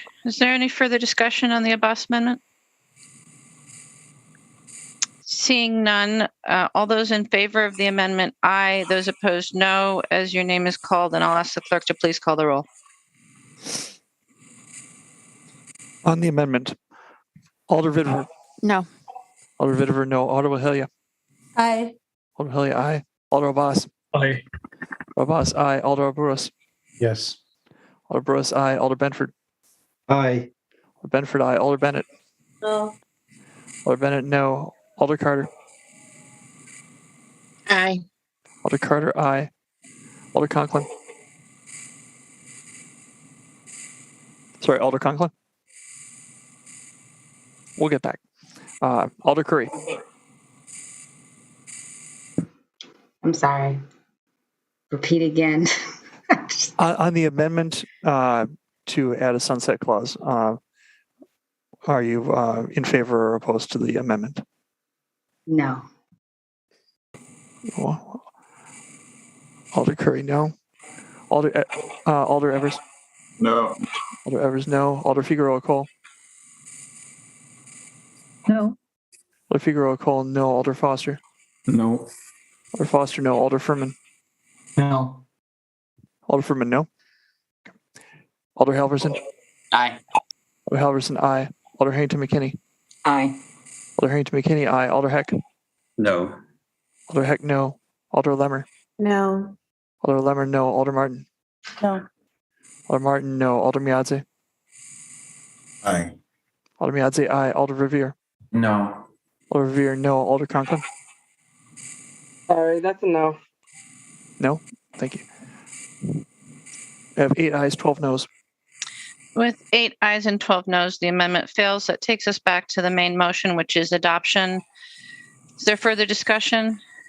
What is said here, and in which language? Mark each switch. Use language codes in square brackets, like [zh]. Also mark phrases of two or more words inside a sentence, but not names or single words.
[en] Is there any further discussion on the Abbas amendment? Seeing none, all those in favor of the amendment, aye. Those opposed, no. As your name is called, and I'll ask the clerk to please call the roll. On the amendment, Alder Vidver. No. Alder Vidver, no. Alder Wahilia. Aye. Alder Wahilia, aye. Alder Abbas. Aye. Abbas, aye. Alder Burris. Yes. Alder Burris, aye. Alder Benford. Aye. Alder Benford, aye. Alder Bennett. No. Alder Bennett, no. Alder Carter. Aye. Alder Carter, aye. Alder Conklin. Sorry, Alder Conklin. We'll get back. Alder Curry. I'm sorry. Repeat again. On the amendment to add a sunset clause, are you in favor or opposed to the amendment? No. Well, Alder Curry, no. Alder Evers. No. Alder Evers, no. Alder Figueroa Cole. No. Alder Figueroa Cole, no. Alder Foster. No. Alder Foster, no. Alder Furman. No. Alder Furman, no. Alder Halverson. Aye. Alder Halverson, aye. Alder Harrington McKinney. Aye. Alder Harrington McKinney, aye. Alder Heck. No. Alder Heck, no. Alder Lemmer. No. Alder Lemmer, no. Alder Martin. No. Alder Martin, no. Alder Miadze. Aye. Alder Miadze, aye. Alder Revere. No. Alder Revere, no. Alder Conklin. Sorry, that's a no. No? Thank you. I have 8 ayes, 12 noes. With 8 ayes and 12 noes, the amendment fails. That takes us back to the main motion, which is adoption. Is there further discussion?